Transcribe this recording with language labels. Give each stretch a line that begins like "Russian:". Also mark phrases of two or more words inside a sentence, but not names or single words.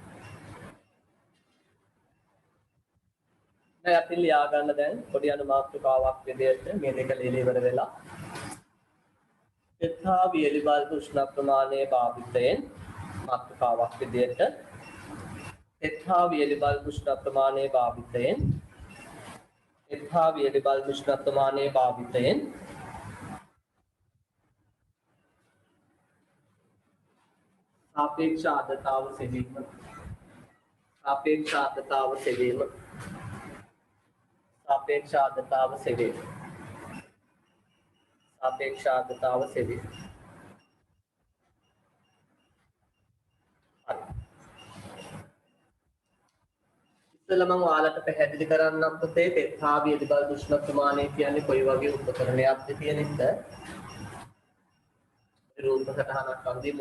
Sinhala: දැන් අපි ලියා ගන්න දැන් පොඩි අනුමාත්‍රකාවක් විදිහට මේ දෙක ලියලා ඉවර වෙලා තෙත්හා වියලි බල්බ උෂ්ණත්වමානයේ භාවිතයෙන් මාත්‍රකාවක් විදිහට තෙත්හා වියලි බල්බ උෂ්ණත්වමානයේ භාවිතයෙන් තෙත්හා වියලි බල්බ උෂ්ණත්වමානයේ භාවිතයෙන් සාපේක්ෂ ආර්ද්‍රතාව සෙවීම. සාපේක්ෂ ආර්ද්‍රතාව සෙවීම. සාපේක්ෂ ආර්ද්‍රතාව සෙවීම. සාපේක්ෂ ආර්ද්‍රතාව සෙවීම. ඉතින් මම ඔයාලට පැහැදිලි කරන්නම් පුතේ තෙත්හා වියලි බල්බ උෂ්ණත්වමානය කියන්නේ කොයි වගේ උපකරණයක්ද කියන එක. රූප සටහනක් අඳිමු.